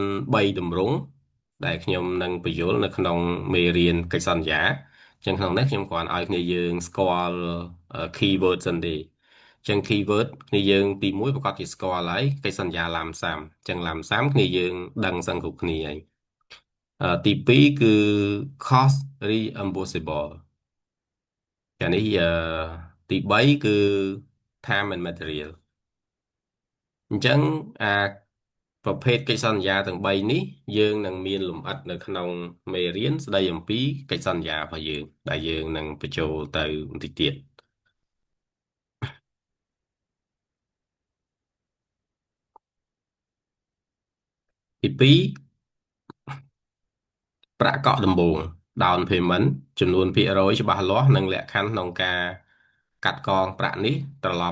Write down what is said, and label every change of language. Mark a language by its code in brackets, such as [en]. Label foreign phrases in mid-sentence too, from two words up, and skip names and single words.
[km] 3ទម្រង់ដែលខ្ញុំនឹងបញ្យល់នៅក្នុងមេរៀនកិច្ចសន្យាអញ្ចឹងក្នុងនេះខ្ញុំគ្រាន់ឲ្យគ្នាយើងស្គាល់ keyword សិនទេ អញ្ចឹង keyword គ្នាយើងទី1ប្រកាសជាស្គាល់ហើយកិច្ចសន្យាឡាមសាំអញ្ចឹងឡាមសាំគ្នាយើងដឹងសឹងគ្រប់គ្នាហើយទី2គឺ [en] cost reimbursable [km] កាលនេះទី3គឺ [en] time and material [km] អញ្ចឹងប្រភេទកិច្ចសន្យាទាំង3នេះយើងនឹងមានលម្អិតនៅក្នុងមេរៀនស្ដីអំពីកិច្ចសន្យារបស់យើងដែលយើងនឹងបញ្ចូលទៅបន្តិចទៀត ទី2ប្រាក់កក់ដំបូង [en] down payment [km] ចំនួនភាគរយច្បាស់លាស់និងលក្ខខណ្ឌក្នុងការកាត់កងប្រាក់នេះត្រឡប់